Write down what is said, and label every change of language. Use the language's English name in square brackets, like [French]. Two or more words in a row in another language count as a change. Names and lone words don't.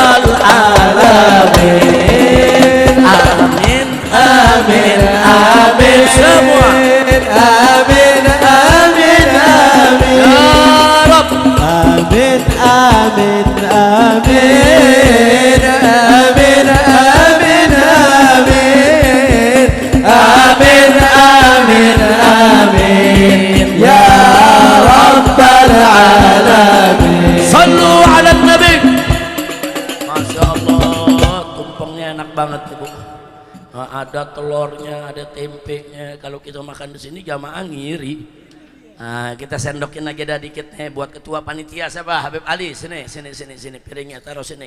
[Arabic] العالمين آمين آمين آمين [Indonesian] semua [Arabic] آمين آمين آمين يا رب آمين آمين آمين آمين آمين آمين آمين آمين آمين يا رب العالمين. صلوا على النبي. ما شاء الله. [Indonesian] ada telurnya, ada tempenya. Kalau kita makan di sini jamaah ngiri. Nah, kita sendokin aja dah dikit nih buat ketua panitia siapa? Habib Ali. Sini piringnya taruh sini.